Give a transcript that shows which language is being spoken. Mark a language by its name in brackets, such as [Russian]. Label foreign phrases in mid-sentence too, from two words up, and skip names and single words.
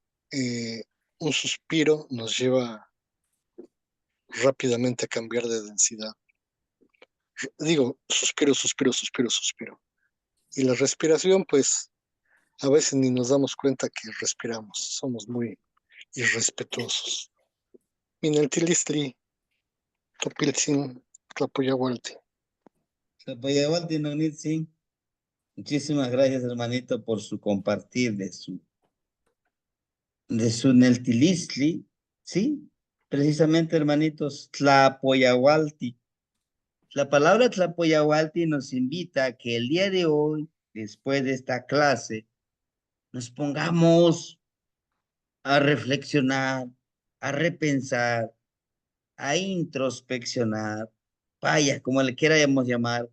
[Spanish] Un suspiro nos lleva rápidamente a cambiar de densidad. Digo, suspiro, suspiro, suspiro, suspiro. Y la respiración, pues, a veces ni nos damos cuenta que respiramos. Somos muy irrespetuosos. [Nahuatl languages] Minaltilistli, topiltzin, tlapoyahualti. Tlapoyahualti, Nonitzin. [Spanish] Muchísimas gracias, hermanito, por su compartir de su Neltilistli, ¿sí? Precisamente, hermanitos, Tlapoyahualti. La palabra Tlapoyahualti nos invita a que el día de hoy, después de esta clase, nos pongamos a reflexionar, a repensar, a introspeccionar, vaya, como le queramos llamar.